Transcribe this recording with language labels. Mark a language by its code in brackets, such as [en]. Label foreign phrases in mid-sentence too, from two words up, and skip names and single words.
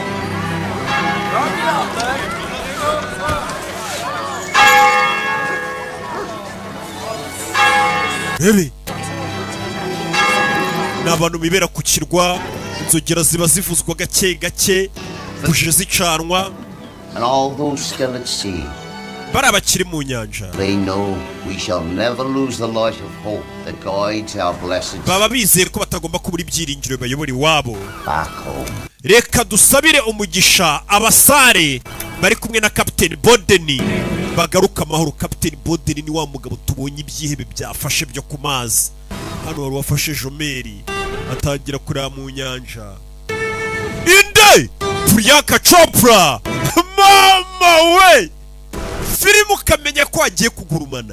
[rw] Bebe n'abantu bibera ku kirwa inzogera ziba zivuzwa gake gake buje zicanwa [en] And all those still at sea, [rw] bari abakiri mu nyanja [en] they know we shall never lose the light of hope that guides our blessed [rw] baba bizeye ko batagomba kubura ibyiringiro bayobora iwabo. [en] back home. [rw] reka dusabire umugisha abasare bari kumwe na Captain Borden bagaruka amahoro. Captain Borden ni wa mugabo tubonye ibyihebe byafashe byo ku mazi hano wari wafashe jomeri atangira kureba mu nyanja. Inde Priyanka Chopra mama we akamenya ko agiye kugurumana.